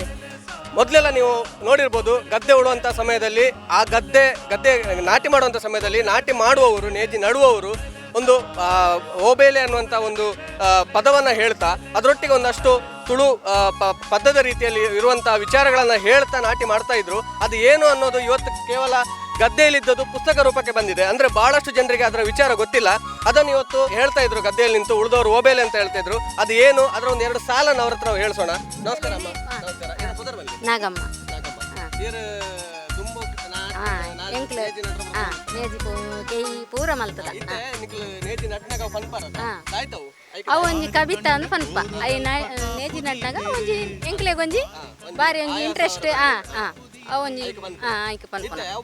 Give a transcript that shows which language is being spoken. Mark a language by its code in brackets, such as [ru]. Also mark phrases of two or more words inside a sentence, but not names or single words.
[kn] ಮೊದಲೆಲ್ಲ ನೀವು ನೋಡಿರ್ಬೋದು, ಗದ್ದೆ ಉಳುವಂಥ ಸಮಯದಲ್ಲಿ ಆ ಗದ್ದೆ ನಾಟಿ ಮಾಡುವಂಥ ಸಮಯದಲ್ಲಿ ನಾಟಿ ಮಾಡುವವರು, ನೇಜಿ ನಡುವವರು ಒಂದು ಓಬೇಲೆ ಅನ್ನುವಂಥ ಒಂದು ಪದವನ್ನು ಹೇಳ್ತಾ ಅದರೊಟ್ಟಿಗೆ ಒಂದಷ್ಟು ತುಳು ಪದದ ರೀತಿಯಲ್ಲಿ ಇರುವಂಥ ವಿಚಾರಗಳನ್ನು ಹೇಳ್ತಾ ನಾಟಿ ಮಾಡ್ತಾ ಇದ್ರು. ಅದು ಏನು ಅನ್ನೋದು ಇವತ್ತು ಕೇವಲ ಗದ್ದೆಯಲ್ಲಿದ್ದದ್ದು ಪುಸ್ತಕ ರೂಪಕ್ಕೆ ಬಂದಿದೆ. ಅಂದರೆ ಬಹಳಷ್ಟು ಜನರಿಗೆ ಅದರ ವಿಚಾರ ಗೊತ್ತಿಲ್ಲ. ಅದನ್ನು ಇವತ್ತು ಹೇಳ್ತಾ ಇದ್ರು, ಗದ್ದೆಯಲ್ಲಿ ನಿಂತು ಉಳಿದವರು ಓಬೇಲೆ ಅಂತ ಹೇಳ್ತಾ ಇದ್ರು. ಅದು ಏನು, ಅದರ ಒಂದು 2 ಸಾಲನ್ನು ಅವ್ರ ಹತ್ರ ಹೇಳ್ಸೋಣ. ನಮಸ್ಕಾರ ಅಮ್ಮ. ನಮಸ್ಕಾರ. [tcy] ನಾಗಮ್ಮ ಪೂರ ಮಲ್ತದ ಅವು ಒಂಜಿ ಕವಿತಾ ಅಂದ್ ಪನ್ಪ ಐ ನೇಜಿ ನಡ್ನಾಗ ಒಂಜಿ ಎಂಕ್ಲೆಗೊಂಜಿ ಬಾರಿ ಒಂಜಿ ಇಂಟ್ರೆಸ್ಟ್ ಅವೊಂಜಿ ಆಯ್ಕೆ ಪನ್ಪನ